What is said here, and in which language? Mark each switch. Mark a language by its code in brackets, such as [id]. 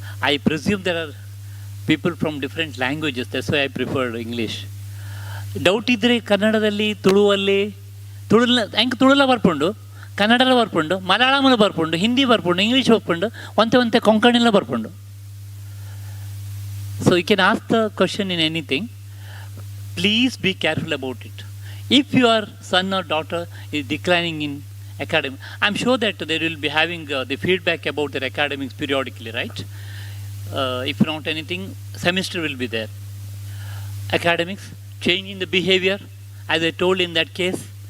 [en] I presume there are people from different languages, that's why I prefer English. [kn] Doubt ಇದ್ದರೆ ಕನ್ನಡದಲ್ಲಿ ತುಳುವಲ್ಲಿ ಹೆಂಗೆ ತುಳುಲ ಬರ್ಕೊಂಡು ಕನ್ನಡಲ ಬರ್ಕೊಂಡು ಮಲಯಾಳಮಲ್ಲಿ ಬರ್ಕೊಂಡು ಹಿಂದಿ ಬರ್ಕೊಂಡು ಇಂಗ್ಲೀಷ್ ಬರ್ಕೊಂಡು ಒಂತೆ ಕೊಂಕಣಿಲ್ಲ ಬರ್ಕೊಂಡು. [en] So you can ask the question in anything. Please be careful about it. If your son or daughter is declining in academics, I'm sure that they will be having the feedback about their academics periodically, right? If not anything, semester will be there. Academics, changing the behavior, as I told in that case.